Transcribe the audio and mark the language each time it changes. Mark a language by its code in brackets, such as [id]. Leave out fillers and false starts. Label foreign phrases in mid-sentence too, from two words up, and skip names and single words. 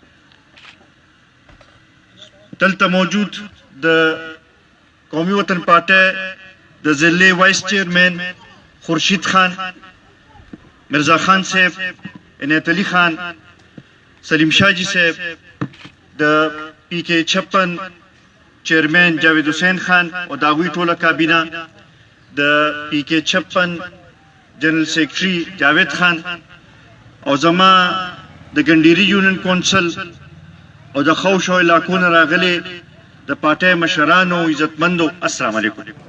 [ps] دلته موجود د قومي وطن پارټۍ د ضلع [en] Vice Chairman [ps] خورشید خان، مرزا خان صاحب، عنایت علي خان، سلیم شاه جی صاحب، د پی کے 56 چیئرمین جاوید حسین خان او د هغوی ټوله کابینه، د پی کے 56 [en] General Secretary [ps] جاوید خان او زما د ګنډيري [en] Union Council [ps] او د خوشو علاقو نه راغلي د پارټۍ مشرانو عزتمندو، [ar] السلام علیکم.